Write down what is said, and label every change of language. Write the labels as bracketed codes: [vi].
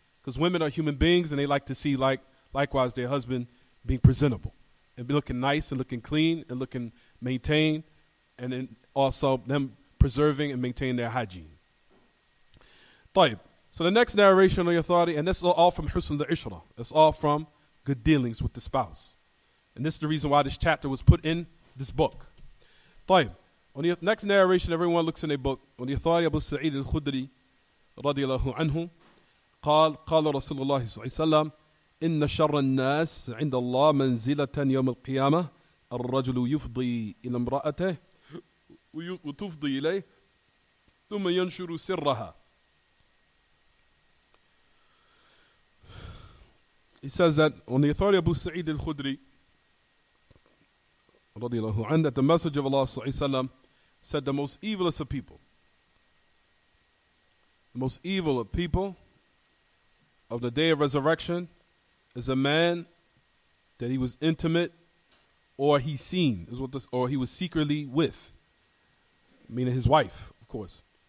[en] Because women are human beings and they like to see likewise their husband being presentable and be looking nice and looking clean and looking maintained, and then also them preserving and maintaining their hygiene. [ar] طيب. [en] So the next narration on the authority, and this is all from Husn al-Ishra. It's all from good dealings with the spouse. And this is the reason why this chapter was put in this book. [ar] طيب. [en] On the next narration, everyone looks in their book. On the authority of Abu Sa'id al-Khudri, [ar] رضي الله عنه, قال رسول الله صلى الله عليه وسلم إن شر الناس عند الله منزلة يوم القيامة الرجل يفضي إلى امرأته وتفضي إليه ثم ينشر سرها. [en] He says that on the authority of Abu Sa'id al-Khudri, [ar] رضي الله عنه, [en] that the Messenger of Allah [ar] صلى الله عليه وسلم [en] said the most evilest of people, the most evil of people of the day of resurrection is a man that he was intimate or he seen, or he was secretly with, meaning his wife, of course.